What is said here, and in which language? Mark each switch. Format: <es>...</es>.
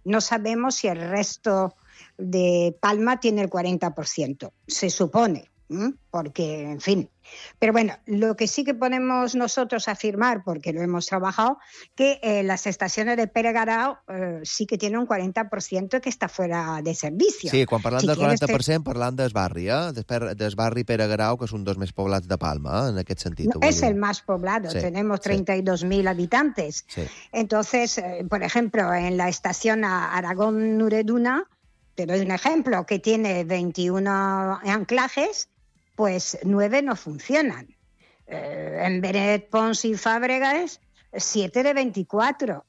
<es>No sabemos si el resto de Palma tiene el 40%. Se supone, ¿eh? Porque, en fin. Pero bueno, lo que sí que podemos nosotros afirmar, porque lo hemos trabajado, que las estaciones de Pere Grau sí que tienen un 40% que está fuera de servicio.</es> <ca>Sí, quan parlant si del 40%, parlant del barri, del barri Pere Grau, que és un dels més poblats de Palma, en aquest sentit. No, és el més poblat, sí,</ca> <es>tenemos 32.000 habitantes.</es> <ca>Sí.</ca> <es>Entonces, por ejemplo, en la estación Aragón-Nureduna, te doy un ejemplo, que tiene 21 anclajes, pues 9 no funcionan. En Benet Pons y Fàbregas, 7 de 24.</es>